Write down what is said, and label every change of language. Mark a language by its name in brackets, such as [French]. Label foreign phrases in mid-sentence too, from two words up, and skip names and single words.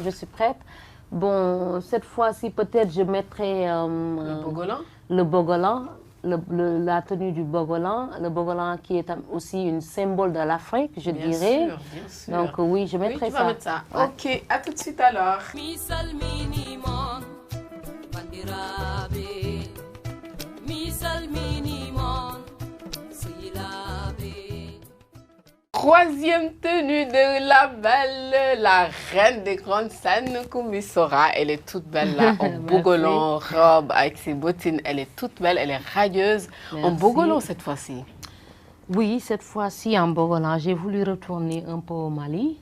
[French] Je suis prête. Bon, cette fois-ci, peut-être je mettrai Le bogolan? le bogolan, la tenue du bogolan. Le bogolan qui est aussi une symbole de l'Afrique, je Bien dirais. sûr, bien sûr. Donc oui, je Oui, mettrai tu vas ça. mettre ça. Ouais. Ok, à tout de suite alors. Misal minimon bandirabe Misal minimon silabe Troisième tenue de la belle, la reine des grandes scènes, Koumi Sora. Elle est toute belle là, en bogolan, robe, avec ses bottines. Elle est toute belle, elle est radieuse. En Merci. bogolan cette fois-ci. Oui, cette fois-ci en bogolan, j'ai voulu retourner un peu au Mali.